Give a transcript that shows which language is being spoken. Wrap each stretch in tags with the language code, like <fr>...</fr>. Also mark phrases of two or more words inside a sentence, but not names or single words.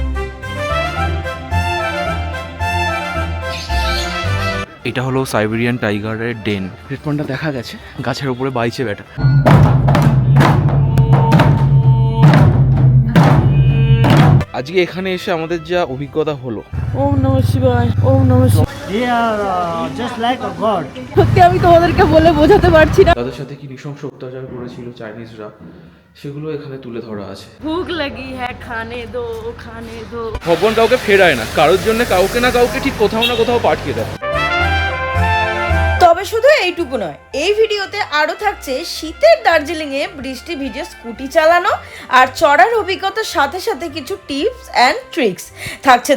<bn>এটা হলো সাইবেরিয়ান টাইগারের ডেন। রেড পান্ডা দেখা গেছে গাছের উপরে বাইছে বেটা। আজকে এখানে এসে আমাদের যা অভিজ্ঞতা হলো,</bn> <sa>ওম নমঃ শিবায়, ওম নমঃ শিবায়।</sa> <en>They are just like a god.</en> <bn>সত্যি আমি তোমাদেরকে বলে বোঝাতে পারছি না। তাদের সাথে কি নৃশংস অত্যাচার করেছিল চাইনিজরা, সেগুলো এখানে তুলে ধরা আছে।</bn> <hi>भूख लगी है, खाने दो खाने दो।</hi> <bn>ভগবান কাউকে ফেরায় না, কারোর জন্য কাউকে না কাউকে ঠিক কোথাও না কোথাও পাঠিয়ে দেয়। তবে শুধু এইটুকু নয়, এই ভিডিওতে আরো থাকছে শীতের দার্জিলিংয়ে বৃষ্টি ভিজে স্কুটি চালানো আর চড়ার অভিজ্ঞতার সাথে সাথে কিছু</bn> <en>tips and tricks</en> <bn>থাকছে।</bn>